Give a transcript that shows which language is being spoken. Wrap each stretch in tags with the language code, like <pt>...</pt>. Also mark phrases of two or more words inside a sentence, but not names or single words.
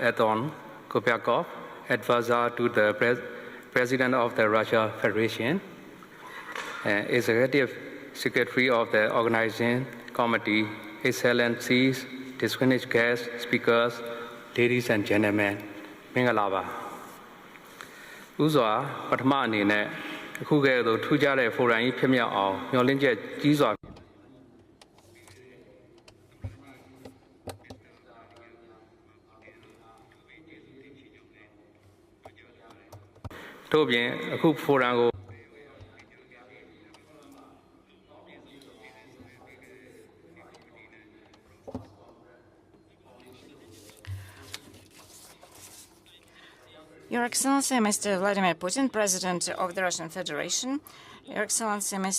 <en>Anton Kopiakov, advisor to the President of the Russia Federation, Executive Secretary of the Organizing Committee, Excellencies, distinguished guests, speakers, ladies and gentlemen,</en> <my>မင်္ဂလာပါဥစွာပထမအနေနဲ့အခုကဲ့သို့ထူးခြားတဲ့ဖိုရမ်ကြီးဖြစ်မြောက်အောင်မျှော်လင့်ချက်ကြီးစွာထို့ပြင်အခုဖိုရမ်ကို</my> <en>Your Excellency, Mr. Vladimir Putin, President of the Russian Federation, Your Excellency, Mr.</en>